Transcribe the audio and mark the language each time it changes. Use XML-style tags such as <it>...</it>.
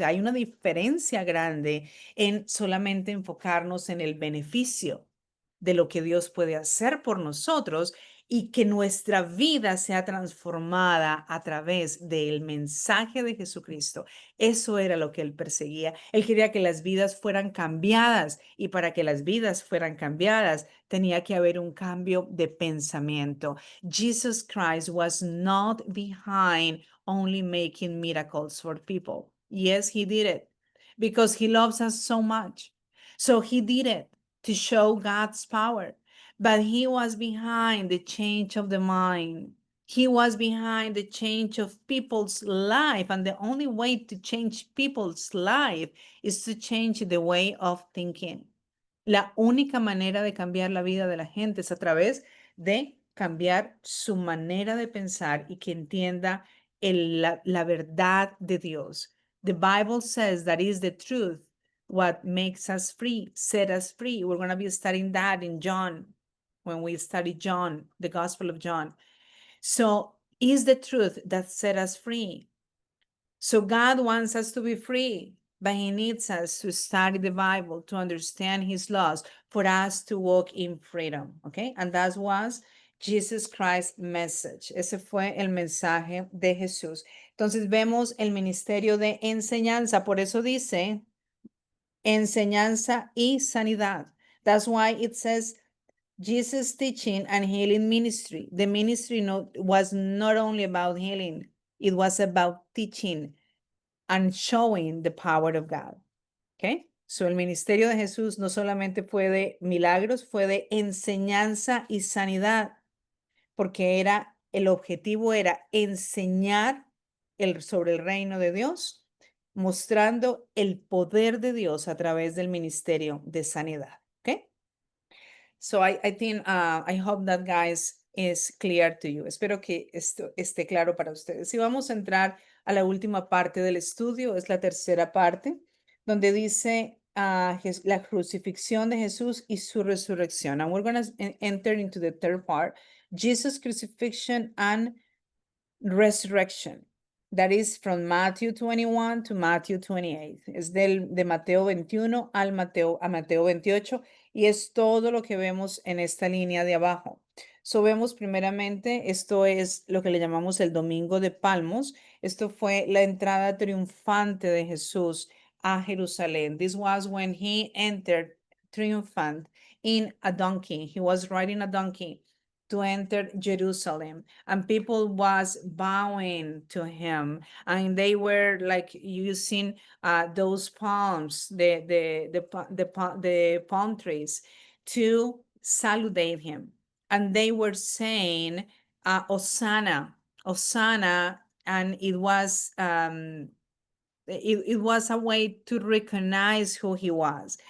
<es>Hay una diferencia grande en solamente enfocarnos en el beneficio de lo que Dios puede hacer por nosotros y que nuestra vida sea transformada a través del mensaje de Jesucristo. Eso era lo que él perseguía. Él quería que las vidas fueran cambiadas y para que las vidas fueran cambiadas tenía que haber un cambio de pensamiento.</es> <en>Jesus Christ was not behind only making miracles for people. Yes, he did it because he loves us so much. So he did it to show God's power. But he was behind the change of the mind. He was behind the change of people's life. And the only way to change people's life is to change the way of thinking.</en> <es>La única manera de cambiar la vida de la gente es a través de cambiar su manera de pensar y que entienda la verdad de Dios.</es> <en>The Bible says that is the truth, what makes us free, set us free. We're going to be studying that in John, when we study John, the Gospel of John. So, is the truth that set us free. So, God wants us to be free, but He needs us to study the Bible, to understand His laws, for us to walk in freedom. Okay? And that was Jesus Christ's message.</en> <es>Ese fue el mensaje de Jesús. Entonces, vemos el ministerio de enseñanza. Por eso dice enseñanza y sanidad.</es> <en>That's why it says Jesus' teaching and healing ministry. The ministry was not only about healing, it was about teaching and showing the power of God. Okay?</en> <es>So el ministerio de Jesús no solamente fue de milagros, fue de enseñanza y sanidad, porque el objetivo era enseñar sobre el reino de Dios, mostrando el poder de Dios a través del ministerio de sanidad.</es> <en>Okay? So I think, I hope that, guys, is clear to you.</en> <es>Espero que esto esté claro para ustedes. Y vamos a entrar a la última parte del estudio, es la tercera parte, donde dice la crucifixión de Jesús y su resurrección.</es> <en>And we're going to enter into the third part, Jesus' crucifixion and resurrection. That is from Matthew 21 to Matthew 28.</en> <es>Es de Mateo 21 a Mateo 28 y es todo lo que vemos en esta línea de abajo. So vemos primeramente, esto es lo que le llamamos el Domingo de Palmos. Esto fue la entrada triunfante de Jesús a Jerusalén.</es> <en>This was when he entered triumphant in a donkey. He was riding a donkey to enter Jerusalem, and people was bowing to him, and they were like using those palms, the palm trees, to salute him, and they were saying, "Hosanna, Hosanna," and it was it was a way to recognize who he was.</en>